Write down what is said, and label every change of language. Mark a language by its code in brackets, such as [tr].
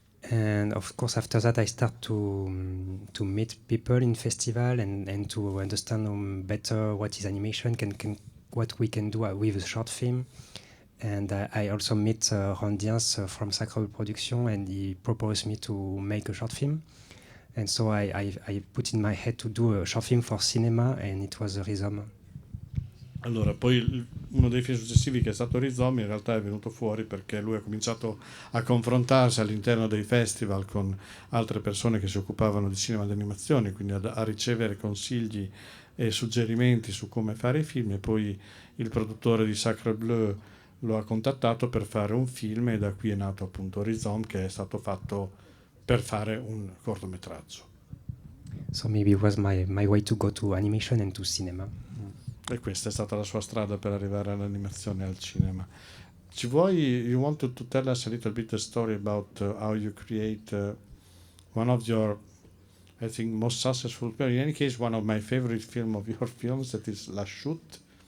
[en] And of course, after that, I start to meet people in festival and to understand better what is animation, what we can do with a short film. And I also meet Randiens from Sacre Production, and he proposed me to make a short film. And so I put in my head to do a short film for cinema, and it was Rhizome. [it] Allora, poi uno dei film successivi, che è stato Rhizome, in realtà è venuto fuori perché lui ha cominciato a confrontarsi all'interno dei festival con altre persone che si occupavano di cinema d'animazione, quindi a ricevere consigli e suggerimenti su come fare i film, e poi il produttore di Sacre Bleu lo ha contattato per fare un film, e da qui è nato appunto Rhizome, che è stato fatto per fare un cortometraggio. [en] So maybe it was my way to go to animation and to cinema. [it] E questa è stata la sua strada per arrivare all'animazione e al cinema. [en] You want to tell us a little bit the story about how you create one of your, I think, most successful, in any case, one of my favorite film of your films, that is La Chute.